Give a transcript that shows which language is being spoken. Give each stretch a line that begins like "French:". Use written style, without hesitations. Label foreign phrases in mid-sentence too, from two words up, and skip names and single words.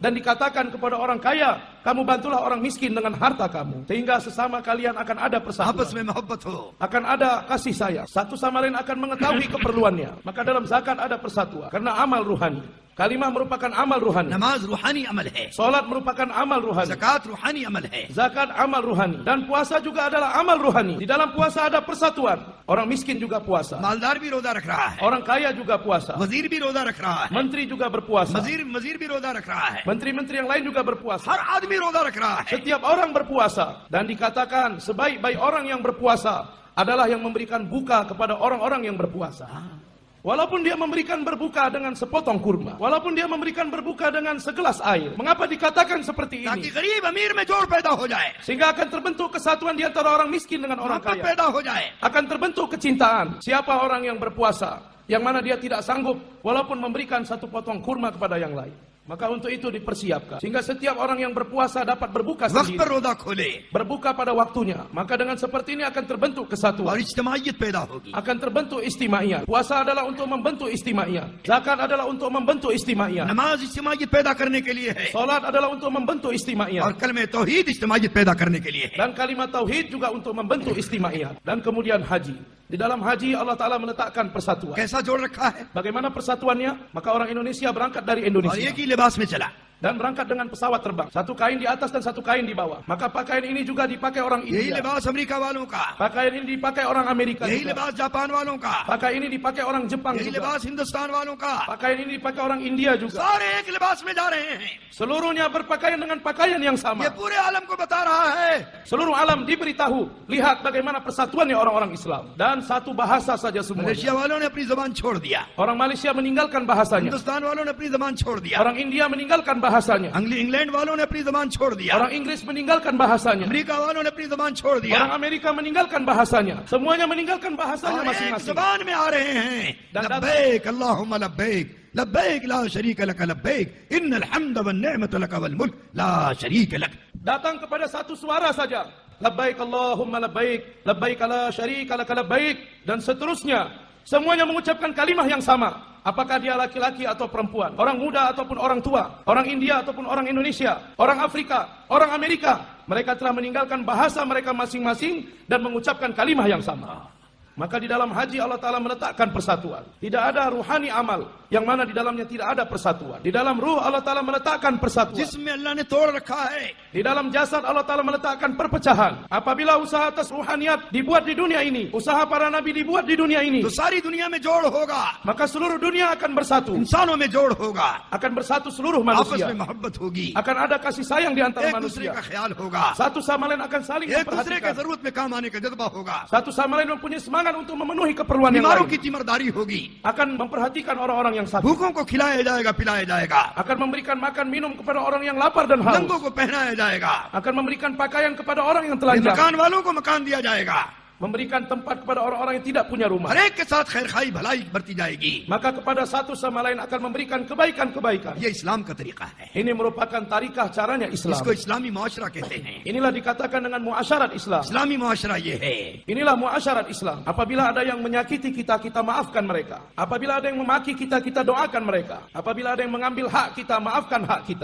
Indonesian: Dan dikatakan kepada orang kaya, kamu bantulah orang miskin dengan harta kamu. Sehingga sesama kalian akan ada persatuan.
Hindi: आपस में मोहब्बत हो.
Indonesian: Akan ada kasih sayang. Satu sama lain akan mengetahui keperluannya. Maka dalam zakat ada persatuan. Karena amal ruhani. Kalimah merupakan amal ruhani.
Hindi: नमाज रूहानी अमल है,
Indonesian: Salat merupakan amal ruhani.
Hindi: ज़कात रूहानी अमल है.
Indonesian: Zakat amal ruhani. Dan puasa juga adalah amal ruhani. Di dalam puasa ada persatuan. Orang miskin juga puasa.
Hindi: मालदार भी रोजा रख रहा है,
Indonesian: Orang kaya juga puasa.
Hindi: वजीर भी रोजा रख रहा है,
Indonesian: Menteri juga berpuasa.
Hindi: वजीर भी रोजा रख रहा है,
Indonesian: Menteri-menteri yang lain juga berpuasa.
Hindi: हर आदमी रोजा रख रहा है.
Indonesian: Setiap orang berpuasa. Dan dikatakan sebaik-baik orang yang berpuasa adalah yang memberikan buka kepada orang-orang yang berpuasa. Walaupun dia memberikan berbuka dengan sepotong kurma, walaupun dia memberikan berbuka dengan segelas air. Mengapa dikatakan seperti ताकि ini?
Hindi: गरीब अमीर में जोड़ पैदा हो जाए,
Indonesian: Sehingga akan terbentuk kesatuan di antara orang miskin dengan orang मोहब्बत kaya.
Hindi: पैदा हो जाए.
Indonesian: Akan terbentuk kecintaan. Siapa orang yang berpuasa, yang mana dia tidak sanggup walaupun memberikan satu potong kurma kepada yang lain. Maka untuk itu dipersiapkan. Sehingga setiap orang yang berpuasa dapat berbuka
Hindi: वक्त पर
Indonesian: sendiri.
Hindi: रोजा खोले
Indonesian: Berbuka pada waktunya. Maka dengan seperti ini akan terbentuk और kesatuan.
Hindi: इज्तिमाइयत पैदा होगी.
Indonesian: Akan terbentuk istimaiyah. Puasa adalah untuk membentuk istimaiyah. Zakat adalah untuk membentuk istimaiyah.
Hindi: नमाज इज्तिमाइयत पैदा करने के लिए है,
Indonesian: Salat adalah untuk membentuk istimaiyah.
Hindi: और कलमे तौहीद इज्तिमाइयत पैदा करने के लिए है.
Indonesian: Dan kalimat tauhid juga untuk membentuk istimaiyah. Dan kemudian haji. Di dalam haji Allah Ta'ala meletakkan persatuan.
Hindi: कैसा जोड़ रखा है?
Indonesian: Bagaimana persatuannya? Maka orang Indonesia berangkat dari और Indonesia.
Hindi: एक ही लिबास में चला.
Indonesian: Dan berangkat dengan pesawat terbang. Satu kain di atas dan satu kain di bawah. Maka pakaian ini juga dipakai orang यही India.
Hindi: लिबास अमेरिका वालों का,
Indonesian: Pakaian ini dipakai orang Amerika यही juga.
Hindi: लिबास जापान वालों का,
Indonesian: Pakaian ini dipakai orang Jepang यही juga.
Hindi: लिबास हिंदुस्तान वालों का.
Indonesian: Pakaian ini dipakai orang India juga.
Hindi: सारे एक लिबास में जा रहे हैं.
Indonesian: Seluruhnya berpakaian dengan pakaian yang ये sama.
Hindi: पूरे आलम को बता रहा है.
Indonesian: Seluruh alam diberitahu. Lihat bagaimana persatuannya orang-orang Islam. Dan satu bahasa saja semuanya.
Hindi: मलेशिया वालों ने अपनी जबान छोड़ दिया,
Indonesian: Orang Malaysia meninggalkan bahasanya.
Hindi: हिंदुस्तान वालों ने अपनी जबान छोड़ दिया,
Indonesian: Orang India meninggalkan bahasanya.
Hindi: इंग्लैंड वालों ने अपनी जबान छोड़ दिया,
Indonesian: Orang Inggris meninggalkan bahasanya.
Hindi: अमेरिका वालों ने अपनी जबान छोड़ दिया.
Indonesian: Orang Amerika meninggalkan bahasanya. Semuanya meninggalkan bahasanya
Hindi: और एक
Indonesian: masing-masing.
Hindi: जबान में आ रहे हैं.
Indonesian: Dan-
Arabic: لبيك اللهم لبيك لبيك لا شريك لك لبيك إن الحمد والنعمة لك والملك لا شريك لك.
Indonesian: Datang kepada satu suara saja.
Arabic: لبيك اللهم لبيك، لبيك لا شريك لك لبيك,
Indonesian: dan seterusnya. Semuanya mengucapkan kalimah yang sama. Apakah dia laki-laki atau perempuan, orang muda ataupun orang tua, orang India ataupun orang Indonesia, orang Afrika, orang Amerika. Mereka telah meninggalkan bahasa mereka masing-masing dan mengucapkan kalimah yang sama. Maka di dalam haji Allah Ta'ala meletakkan persatuan. Tidak ada ruhani amal yang mana di dalamnya tidak ada persatuan. Di dalam ruh Allah Ta'ala meletakkan persatuan.
Hindi: जिसमें अल्लाह ने तोड़ रखा है.
Indonesian: Di dalam jasad Allah Ta'ala meletakkan perpecahan. Apabila usaha atas ruhaniyat dibuat di dunia ini, usaha para nabi dibuat di dunia ini,
Hindi: तो सारी दुनिया में जोड़ होगा.
Indonesian: maka seluruh dunia akan bersatu.
Hindi: इंसानों में जोड़ होगा.
Indonesian: Akan bersatu seluruh आपस manusia.
Hindi: में मोहब्बत होगी.
Indonesian: Akan ada kasih sayang di antara
Hindi: एक दूसरे
Indonesian: manusia.
Hindi: का ख्याल होगा.
Indonesian: Satu sama lain akan saling
Hindi: एक दूसरे के
Indonesian: memperhatikan.
Hindi: जरूरत में काम आने का जज्बा होगा.
Indonesian: Satu sama lain mempunyai semangat untuk memenuhi keperluan yang बीमारों lain.
Hindi: की तीमरदारी होगी.
Indonesian: Akan memperhatikan orang-orang yang sakit.
Hindi: भूखों को खिलाया जाएगा, पिलाया जाएगा.
Indonesian: Akan memberikan makan minum kepada orang yang lapar dan haus.
Hindi: नंगों को पहनाया जाएगा.
Indonesian: Akan memberikan pakaian kepada orang yang मकान telanjang.
Hindi: वालों को मकान दिया जाएगा.
Indonesian: Memberikan tempat kepada orang-orang yang tidak punya rumah.
Hindi: हर एक के साथ खैर खाई भलाई बढ़ती जाएगी.
Indonesian: Maka kepada satu sama lain akan memberikan kebaikan-kebaikan.
Hindi: ये इस्लाम का तरीका है.
Indonesian: Ini merupakan tarikah caranya Islam.
Hindi: इसको इस्लामी मुआशरा कहते हैं.
Indonesian: Inilah dikatakan dengan muasyarat Islam.
Hindi: इस्लामी मुआशरा ये है.
Indonesian: Inilah muasyarat Islam. Apabila ada yang menyakiti kita, kita maafkan mereka. Apabila ada yang memaki kita, kita doakan mereka. Apabila ada yang mengambil hak kita, maafkan hak kita.